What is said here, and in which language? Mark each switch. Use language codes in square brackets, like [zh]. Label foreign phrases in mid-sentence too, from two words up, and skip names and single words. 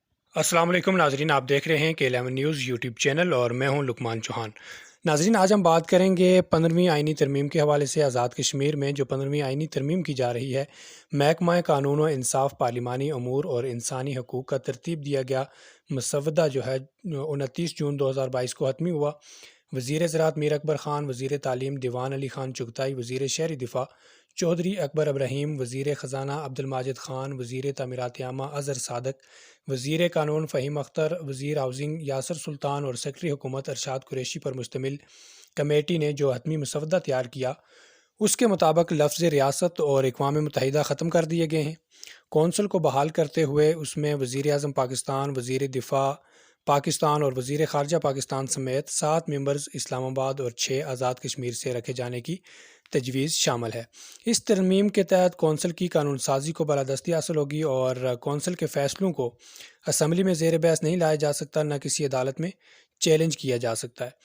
[ur] السلام علیکم ناظرین، آپ دیکھ رہے ہیں کے11 نیوز یوٹیوب چینل اور میں ہوں لقمان چوہان. ناظرین، آج ہم بات کریں گے 15ویں آئینی ترمیم کے حوالے سے. آزاد کشمیر میں جو 15ویں آئینی ترمیم کی جا رہی ہے، محکمہ قانون و انصاف، پارلیمانی امور اور انسانی حقوق کا ترتیب دیا گیا مسودہ جو ہے 29 جون 2022 کو حتمی ہوا. وزیر زراعت میر اکبر خان، وزیر تعلیم دیوان علی خان چغتائی، وزیر شہری دفاع چوہدری اکبر ابراہیم، وزیر خزانہ عبدالماجد خان، وزیر تعمیرات عامہ اظہر صادق، وزیر قانون فہیم اختر، وزیر ہاؤسنگ یاسر سلطان اور سیکرٹری حکومت ارشاد قریشی پر مشتمل کمیٹی نے جو حتمی مسودہ تیار کیا، اس کے مطابق لفظ ریاست اور اقوام متحدہ ختم کر دیے گئے ہیں. کونسل کو بحال کرتے ہوئے اس میں وزیر اعظم پاکستان، وزیر دفاع پاکستان اور وزیر خارجہ پاکستان سمیت 7 ممبرز اسلام آباد اور 6 آزاد کشمیر سے رکھے جانے کی تجویز شامل ہے. اس ترمیم کے تحت کونسل کی قانون سازی کو بالادستی حاصل ہوگی اور کونسل کے فیصلوں کو اسمبلی میں زیر بحث نہیں لایا جا سکتا، نہ کسی عدالت میں چیلنج کیا جا سکتا ہے.